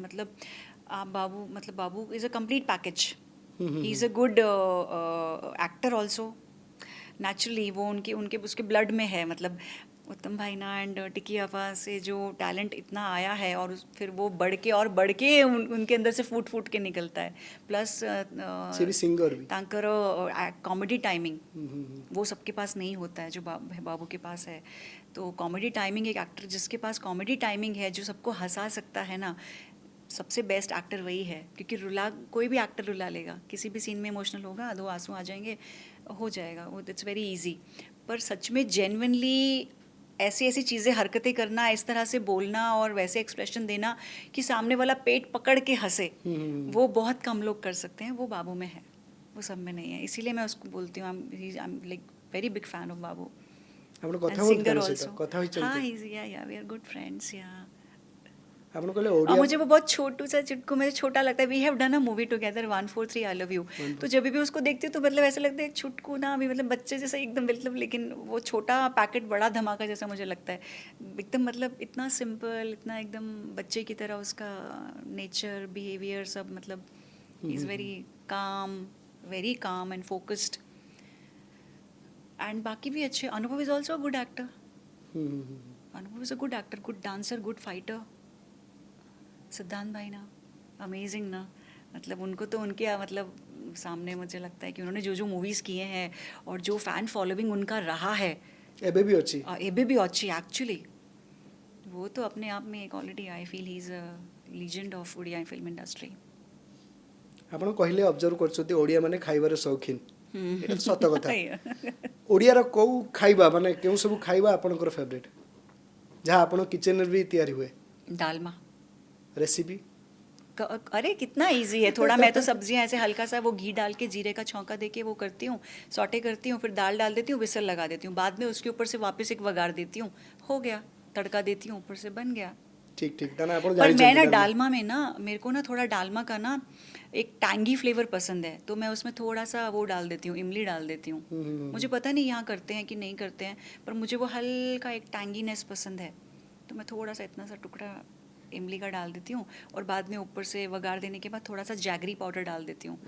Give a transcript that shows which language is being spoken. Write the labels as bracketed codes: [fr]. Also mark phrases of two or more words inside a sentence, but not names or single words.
[hi] मतलब आप बाबू, मतलब बाबू [en] is a complete package, he is a good actor also, [hi] नेचुरली वो उनके उनके उसके ब्लड में है। मतलब उत्तम भाई ना एंड टिकी आपा से जो टैलेंट इतना आया है, और फिर वो बढ़ के और बढ़ के उनके अंदर से फूट फूट के निकलता है। प्लस [or] ସେ ବି ସିଙ୍ଗର ବି। [hi] तांकर कॉमेडी टाइमिंग वो सबके पास नहीं होता है, जो बाबू के पास है। तो कॉमेडी टाइमिंग, एक एक्टर जिसके पास कॉमेडी टाइमिंग है, जो सबको हंसा सकता है ना, सबसे बेस्ट एक्टर वही है। क्योंकि रुला, कोई भी एक्टर रुला लेगा, किसी भी सीन में इमोशनल होगा, 2 आंसू आ जाएंगे, हो जाएगा वो, [en] it's very easy. [hi] पर सच में जेन्युइनली ऐसी ऐसी चीज़ें, हरकतें करना, इस तरह से बोलना और वैसे एक्सप्रेशन देना कि सामने वाला पेट पकड़ के हंसे, वो बहुत कम लोग कर सकते हैं, वो बाबू में है, वो सब में नहीं है। इसीलिए मैं उसको बोलती हूँ, [en] I am like very big fan of Babu [or] ଆପଣ କଥା [hi] एंड [or] ହୁଅନ୍ତି [hi] सिंगर [or] ତାଙ୍କ ସହିତ [hi] ऑल्सो। [or] କଥା [hi] हाँ, [or] ହୋଇଛନ୍ତି? [en] he's, yeah, we are good friends, yeah। [or] ଆପଣ କହିଲେ [hi] और [or] ଓଡ଼ିଆ [hi] मुझे वो बहुत छोटू सा, चिटकू मुझे छोटा लगता है। [en] we have done a movie together, [hi] 143 आई लव यू। तो जब भी उसको देखती हूँ तो मतलब ऐसा लगता है छुटकू ना, अभी मतलब बच्चे जैसा एकदम, मतलब, लेकिन वो छोटा पैकेट बड़ा धमाका जैसा मुझे लगता है एकदम। मतलब इतना सिंपल, इतना एकदम बच्चे की तरह उसका नेचर, बिहेवियर सब, मतलब [en] is very calm and focused. [hi] एंड बाकी भी अच्छे, अनुभव [en] is also a good actor, [hi] अनुभव [en] is a good actor, good dancer, good fighter. [hi] सिद्धांत भाई ना, अमेजिंग ना, मतलब उनको तो उनके मतलब सामने मुझे लगता है कि उन्होंने जो जो मूवीज़ किए हैं और जो [en] fan following [hi] उनका रहा है, [or] ଏବେ ବି ଅଛି। [hi] एबे भी अच्छी एक्चुअली, वो तो अपने आप में एक ऑलरेडी, [en] I feel he is a legend of Odia film industry. [or] ଆପଣ କହିଲେ ଅବଜର୍ଭ କରୁଛନ୍ତି ଓଡ଼ିଆ ମାନେ ଖାଇବାରେ ସୌଖିନ, ଏଇଟା ତ ସତ କଥା। [hi] दालमा। [or] ଓଡ଼ିଆର କେଉଁ ଖାଇବା ମାନେ କେଉଁ ସବୁ ଖାଇବା ଆପଣଙ୍କର ଫେଭରେଟ୍, ଯାହା ଆପଣ କିଚେନରେ ବି ତିଆରି ହୁଏ, ରେସିପି? [hi] अरे कितना इजी है, थोड़ा मैं तो सब्जियां ऐसे हल्का सा वो घी डाल के, जीरे का छौंका देके वो करती हूँ, सॉटे करती हूँ, फिर दाल डाल देती हूँ, विसल लगा देती हूँ, बाद में उसके ऊपर से वापस एक वगार देती हूँ, हो गया, तड़का देती हूँ, ऊपर से बन गया। [or] ଠିକ୍ ଠିକ୍, ତାହେଲେ ଆପଣ [hi] पर मैं [or] ଜାଣିଛନ୍ତି [hi] ना [or] ଡାଲମା। [hi] डालमा में ना, मेरे को ना थोड़ा डालमा का ना एक [en] tangy flavor [hi] पसंद है, तो मैं उसमें थोड़ा सा वो डाल देती हूँ, इमली डाल देती हूँ। मुझे पता नहीं यहाँ करते हैं कि नहीं करते हैं, पर मुझे वो हल्का एक टैंगीनेस पसंद है, तो मैं थोड़ा सा, इतना सा टुकड़ा इमली का डाल देती हूँ, और बाद में ऊपर से वगार देने के बाद थोड़ा सा [en] jaggery powder [hi] डाल देती हूँ।